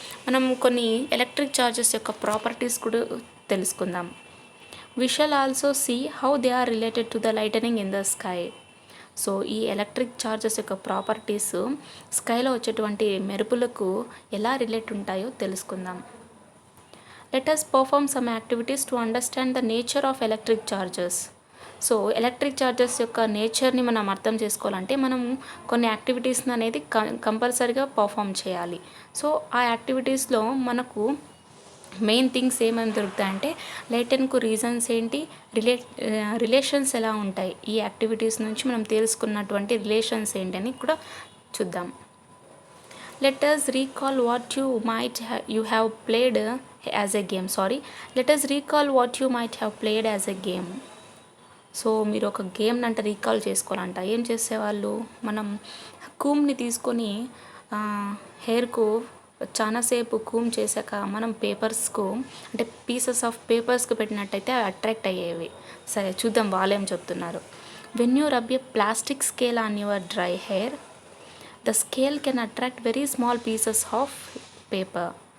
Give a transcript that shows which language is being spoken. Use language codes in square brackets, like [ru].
[te] మనం కొన్ని electric charges యొక్క ప్రాపర్టీస్ కూడా తెలుసుకుందాం. [en] We shall also see how they are related to the lightning in the sky. [te] So ఈ ఎలక్ట్రిక్ చార్జెస్ యొక్క ప్రాపర్టీస్ స్కైలో వచ్చేటువంటి మెరుపులకు ఎలా రిలేట్ ఉంటాయో తెలుసుకుందాం. [en] Let us perform some activities to understand the nature of electric charges. [te] So electric charges యొక్క నేచర్ని మనం అర్థం చేసుకోవాలంటే మనం కొన్ని యాక్టివిటీస్ని అనేది కంపల్సరీగా పర్ఫామ్ చేయాలి. సో ఆ యాక్టివిటీస్లో మనకు మెయిన్ థింగ్స్ ఏమేమి దొరుకుతాయంటే లైటెన్కు రీజన్స్ ఏంటి, రిలేషన్స్ ఎలా ఉంటాయి, ఈ యాక్టివిటీస్ నుంచి మనం తెలుసుకున్నటువంటి రిలేషన్స్ ఏంటని కూడా చూద్దాం. [en] Let us recall what you have played as a game. Let us recall what you might have played as a game. [te] So మీరు ఒక గేమ్ని అంటే రీకాల్ చేసుకోవాలంట. ఏం చేసేవాళ్ళు, మనం కూమ్ని తీసుకొని హెయిర్కు చాలాసేపు కూమ్ చేశాక మనం పేపర్స్కు అంటే పీసెస్ ఆఫ్ పేపర్స్కి పెట్టినట్టయితే అవి అట్రాక్ట్ అయ్యేవి. సరే చూద్దాం వాళ్ళేం చెప్తున్నారు. [en] When you rub a plastic scale on your dry hair, the scale can attract very small pieces of paper.